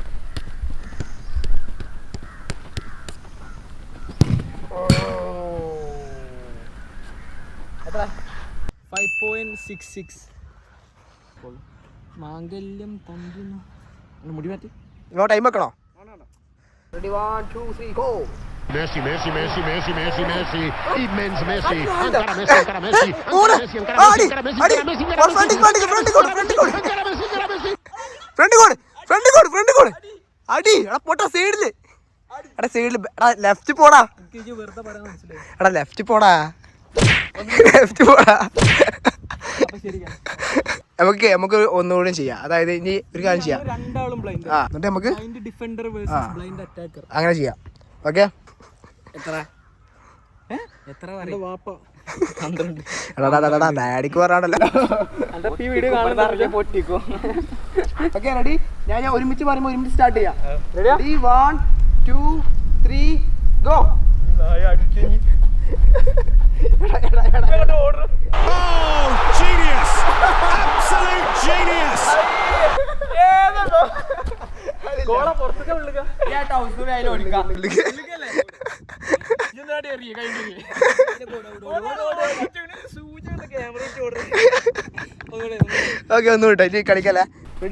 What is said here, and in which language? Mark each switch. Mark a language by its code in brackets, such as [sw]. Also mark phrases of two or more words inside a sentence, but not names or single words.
[ml] എത്ര? 5.66. മാംഗല്യം തന്തുന്നു. മുടി മാറ്റി ടൈം വെക്കണോ? [it] Messi, Messi, Messi, Messi, Messi, Messi, immenso Messi, ancora Messi, ancora Messi, ancora Messi, ancora Messi, ancora Messi, ancora Messi, ancora Messi, [ml] ഫ്രണ്ട് ഗോൾ അടി. എടാ പോട്ടാ സൈഡില്, എടാ സൈഡില്, എടാ ലെഫ്റ്റ് പോടാ, വെറുതെ പറയാൻ മനസ്സിലായി. എടാ ലെഫ്റ്റ് പോടാ. നമുക്ക് ഒന്നുകൂടി ചെയ്യാം. അതായത് ഇനി ഒരു കാര്യം ചെയ്യാം. രണ്ടാളും ബ്ലൈൻഡ്. എന്നിട്ട് നമുക്ക് [en] defender versus blind attacker [ml] അങ്ങനെ ചെയ്യാം. ഓക്കെ എത്ര വാപ്പ 12. ഡാഡിക്ക് പറയാണല്ലോ. ഈ വീഡിയോ കാണുന്ന പൊട്ടിക്കോ. [en] okay ready? [ml] ഞാൻ ഒരുമിച്ച് പറയുമ്പോൾ ഒരുമിച്ച് സ്റ്റാർട്ട് ചെയ്യാം. [en] ready? 1 2 3 go. Oh, genius! Absolute genius! [ml] ഓക്കെ ഒന്ന് വിട്ടോ, ഇനി കളിക്കല്ലേ. റെഡി?